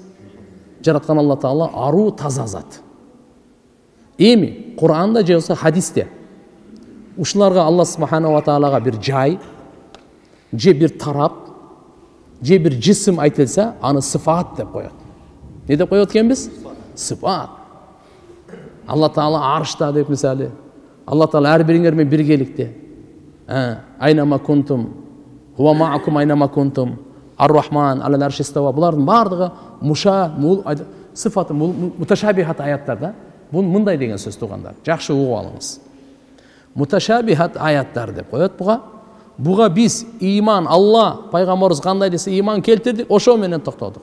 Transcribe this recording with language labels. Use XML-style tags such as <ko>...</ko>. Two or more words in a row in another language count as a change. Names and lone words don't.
<ky>Жараткан Алла Таала аруу таза зат. Эми Куранда же болсо хадисте ушуларга Алла Субхана ва Таалага бир жай, же бир тарап, же бир жисим айтылса, аны сыфат деп коет. Не деп коет экенбиз? Сыфат. Алла Таала аршта деп мисалы. Алла Таала ар бириңер менен биргеликте.</ky> <ar>أينما كنتم، هو معكم أينما كنتم، الرحمن على العرش استوى.</ar> <ky>Булардын бардыгы муша, мул сыфаты муташабихат аяттарда мындай деген сөз туғандар. Жақшы угуп алыңыз. Муташабихат аяттар деп коет буга биз иман, Алла пайгамбарыбыз кандай десе иман келтирдик, ошо менен токтодук.</ky>